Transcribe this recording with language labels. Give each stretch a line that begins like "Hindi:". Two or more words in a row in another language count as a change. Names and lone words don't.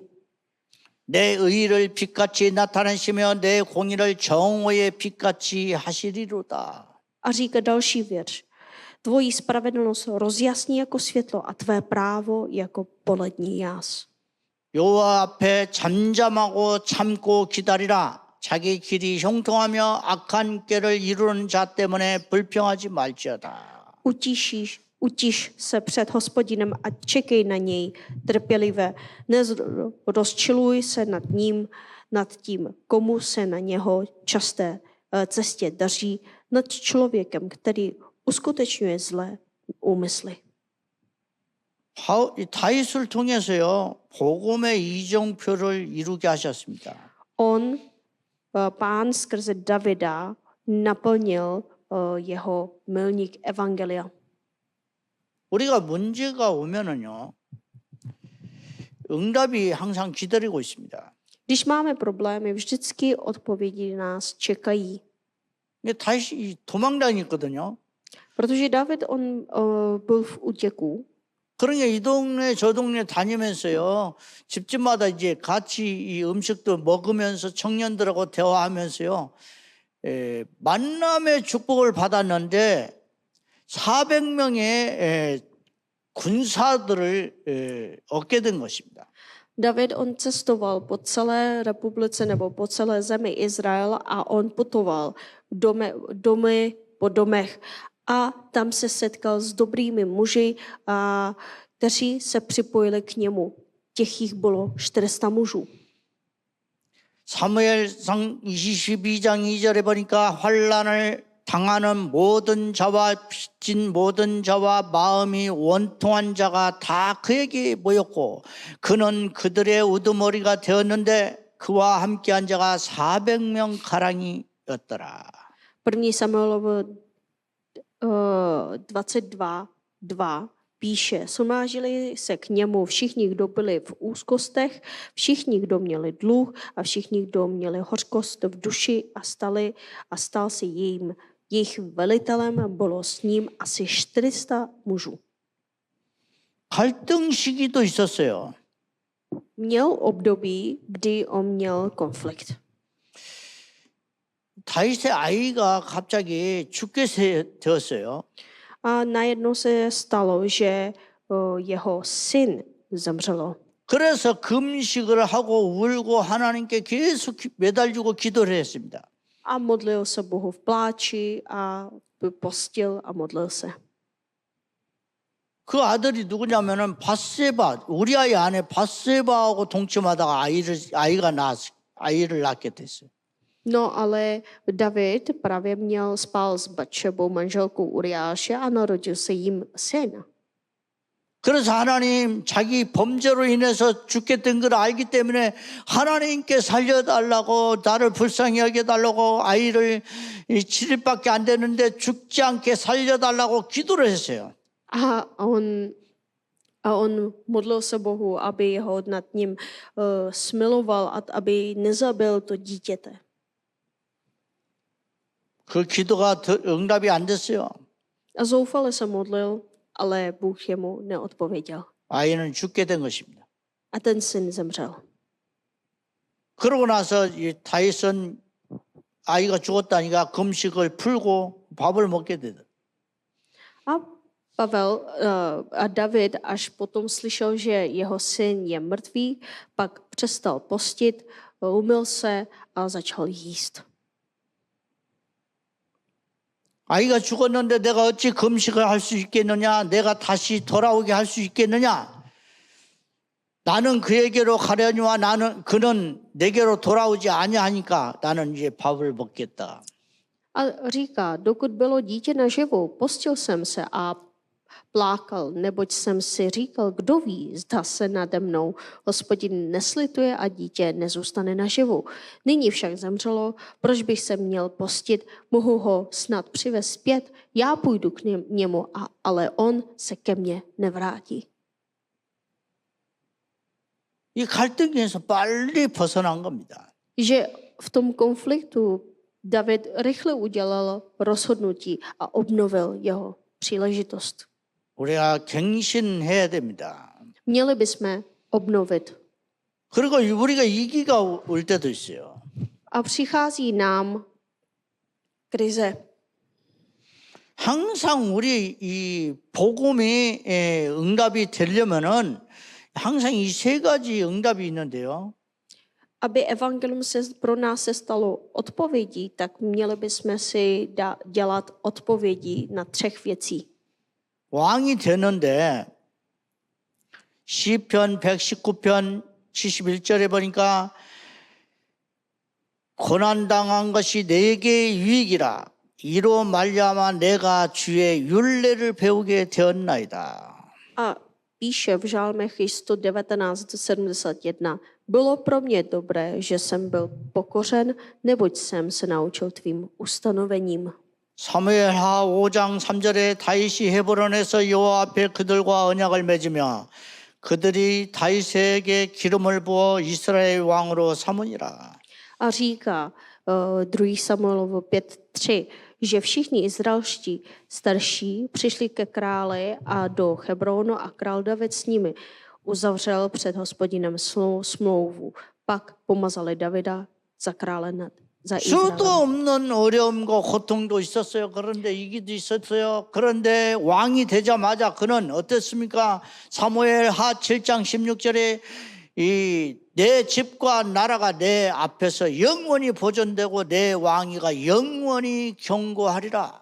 Korean: 내 의의를 빛같이 나타내시며 내 공의를 정오의 빛같이 하시리로다.
Czech: A říká další věř, tvoji spravedlnost rozjasní jako světlo a tvé právo jako polední jas.
Korean: 여호와 앞에 잠잠하고 참고 기다리라. 자기 길이 형통하며 악한 꾀를 이루는 자 때문에 불평하지 말지어다.
Czech: Utiš se před Hospodinem a čekej na něj trpělivě. Rozčiluj se nad tím, komu se na něho časté cestě daří, nad člověkem, který uskutečňuje zlé úmysly.
Korean: 다윗을 통해서요 복음의 이정표를 이루게 하셨습니다.
Czech: Pán skrze Davida naplnil jeho milník evangelia.
Korean: 우리가 문제가 오면은요 응답이 항상 기다리고 있습니다.
Czech: Když máme problémy, vždycky odpovědi nás čekají.
Korean: 근데 다윗이 도망다녔거든요.
Czech: Protože David byl v útěku.
Korean: 그러니까 이 동네 저 동네 다니면서요 집집마다 이제 같이 이 음식도 먹으면서 청년들하고 대화하면서요 만남의 축복을 받았는데 400명의 군사들을 얻게 된 것입니다.
Czech: David, on cestoval po celé republice nebo po celé zemi Izrael a on putoval domy po domech a tam se setkal s dobrými muži, kteří se připojili k němu. Těch jich bylo 400 mužů.
Korean: 사무엘상 22장 2절에 보니까 환난을 당하는 모든 자와 빚진 모든 자와 마음이 원통한 자가 다 그에게 모였고 그는 그들의 우두머리가 되었는데 그와 함께한 자가 400명 가량이었더라.
Czech: První Samuelovo 22:2 píše, shromáždili se k němu všichni, kdo byli v úzkostech, všichni, kdo měli dluh a všichni, kdo měli hořkost v duši a stal se jejich velitelem, bylo s ním asi 400 mužů.
Korean: 갈등 시기도 있었어요.
Czech: Měl období, kdy on měl konflikt.
Korean: 다윗의 아이가 갑자기 죽게 되었어요.
Czech: A najednou se stalo, že jeho syn zemřelo.
Korean: 그래서 금식을 하고 울고 하나님께 계속 매달리고 기도를 했습니다.
Czech: A modlil se Bohu v pláči a postil a modlil se.
Korean: 그 아들이 누구냐면은 밧세바, 우리아의 아내 밧세바하고 동침하다가 아이를 낳게 됐어요.
Czech: No ale David právě spal s Batšebou, manželkou Uriáše, a narodil se jim syn.
Korean: 그래서 하나님 자기 범죄로 인해서 죽겠던 걸 알기 때문에 하나님께 살려달라고 나를 불쌍히 여겨달라고 아이를 7일밖에 안 됐는데 죽지 않게 살려달라고 기도를 했어요.
Czech: A on modlil se Bohu, aby ho nad ním smiloval a aby nezabil to dítěte.
Korean: 그 기도가 응답이 안 됐어요.
Czech: A zoufale se modlil, ale Bůh jemu neodpověděl.
Korean: 아이는 죽게 된 것입니다.
Czech: A ten syn zemřel.
Korean: 그러고 나서 다윗은 아이가 죽었다니까 금식을 풀고 밥을 먹게 되다.
Czech: A David, až potom slyšel, že jeho syn je mrtvý, pak přestal postit, umyl se a začal jíst.
Korean: 아이가 죽었는데 내가 어찌 금식을 할 수 있겠느냐? 내가 다시 돌아오게 할 수 있겠느냐? 나는 그에게로 가려니와 그는 내게로 돌아오지 아니하니까 나는 이제 밥을 먹겠다.
Czech: A říká, dokud bylo dítě naživu, postil jsem se a plákal, neboť jsem si říkal, kdo ví, zda se nade mnou Hospodin neslituje a dítě nezůstane naživu. Nyní však zemřelo, proč bych se měl postit, mohu ho snad přivést zpět, já půjdu k němu, ale on se ke mně nevrátí.
Korean: 이 갈등에서 빨리 벗어난 겁니다.
Czech: Že v tom konfliktu David rychle udělal rozhodnutí a obnovil jeho příležitost.
Korean: 우리가 갱신해야 됩니다.
Czech: Měli bychom obnovit.
Korean: 그리고 우리가 위기가 올 때도 있어요.
Czech: A přichází nám krize.
Korean: 항상 우리 이 복음이 응답이 되려면은 항상 이 세 가지 응답이 있는데요.
Czech: Aby evangelium pro nás se stalo odpovědí, tak měli bychom si dělat odpovědi na 3 věcí.
Korean: 왕이 되는데 시편 119편 71절에 보니까 고난당한 것이 내게 유익이라 이로 말미암아 내가 주의 율례를 배우게 되었나이다.
Czech: A píše v žálmech 119:71. Bylo pro mě dobré, že jsem byl pokořen, neboť jsem se naučil tvým ustanovením.
Korean: 사무엘하 5장 3절에 다윗이 헤브론에서 여호와 앞에 그들과 언약을 맺으며 그들이 다윗에게 기름을 부어 이스라엘 왕으로 삼으니라.
Czech: A říká 2. Samuelovo 5:3, že všichni izraelští starší přišli ke králi a do Hebronu a král David s nimi uzavřel před Hospodinem smlouvu. Pak pomazali Davida za krále za
Korean: 수도
Czech: Izraelem.
Korean: 없는 어려움과 고통도 있었어요. 그런데 이기도 있었어요. 그런데 왕이 되자마자 그는 어땠습니까? 사무엘하 7장 16절에 내 집과 나라가 내 앞에서 영원히 보존되고 내 왕위가 영원히 경고하리라.